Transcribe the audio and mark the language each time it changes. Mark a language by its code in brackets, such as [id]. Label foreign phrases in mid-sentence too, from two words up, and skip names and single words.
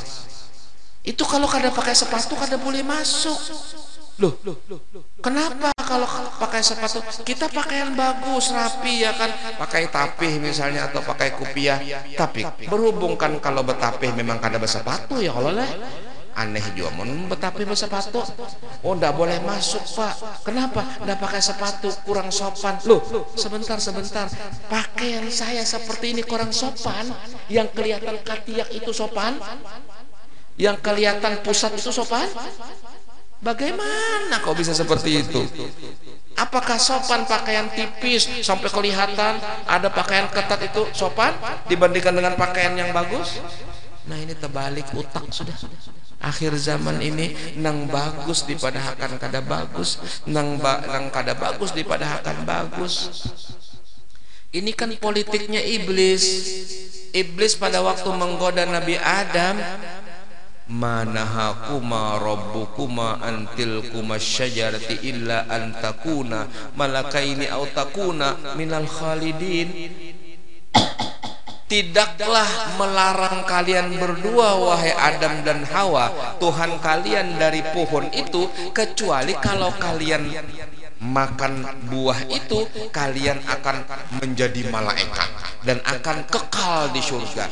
[bjn] Itu kalau kada pakai sepatu kada boleh masuk. [id] Loh, kenapa kalau pakai sepatu? Kita pakaian bagus, rapi ya kan, pakai tapih misalnya atau pakai kupiah. [bjn] Tapi berhubung kan kalau betapih memang kada bersepatu ya kalau lah. Aneh juga mun betapih bersepatu. [id] Oh, ndak boleh masuk, Pak. Kenapa? Ndak pakai sepatu, kurang sopan. Loh, sebentar. Pakaian saya seperti ini kurang sopan. Yang kelihatan katiak itu sopan? Yang kelihatan pusat itu sopan? Bagaimana kok bisa seperti itu? Apakah sopan pakaian tipis sampai kelihatan, ada pakaian ketat itu sopan dibandingkan dengan pakaian yang bagus? [bjn] Nah, ini terbalik utak sudah. Akhir zaman ini nang bagus daripada akan kada bagus, nang kada bagus daripada akan bagus. [id] Ini kan politiknya iblis. Iblis pada waktu menggoda Nabi Adam, [ar] ما نهاكما ربكما عن تلكما الشجرة إلا أن تكونا ملكين أو تكونا من الخالدين. [id] Tidaklah melarang kalian berdua wahai Adam dan Hawa, Tuhan kalian, dari pohon itu, kecuali kalau kalian makan buah itu kalian akan menjadi malaikat dan akan kekal di surga.